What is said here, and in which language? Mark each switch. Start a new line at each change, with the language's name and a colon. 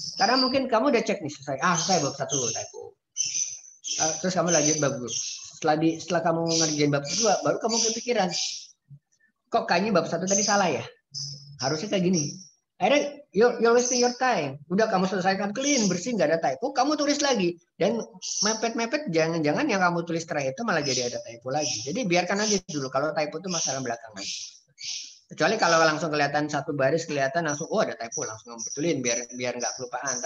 Indonesian: Karena mungkin kamu udah cek nih selesai, saya bab 1 typo. Terus kamu lanjut bab 2. Setelah kamu ngerjain bab 2, baru kamu kepikiran, kok kayaknya bab 1 tadi salah ya? Harusnya kayak gini. Akhirnya
English: you're wasting your time.
Indonesian: Udah kamu selesaikan clean, bersih, nggak ada typo, kamu tulis lagi. Dan mepet-mepet, jangan-jangan yang kamu tulis terakhir itu malah jadi ada typo lagi. Jadi biarkan aja dulu, kalau typo itu masalah belakangan. Kecuali kalau langsung kelihatan satu baris, kelihatan langsung, ada typo, langsung betulin biar nggak kelupaan.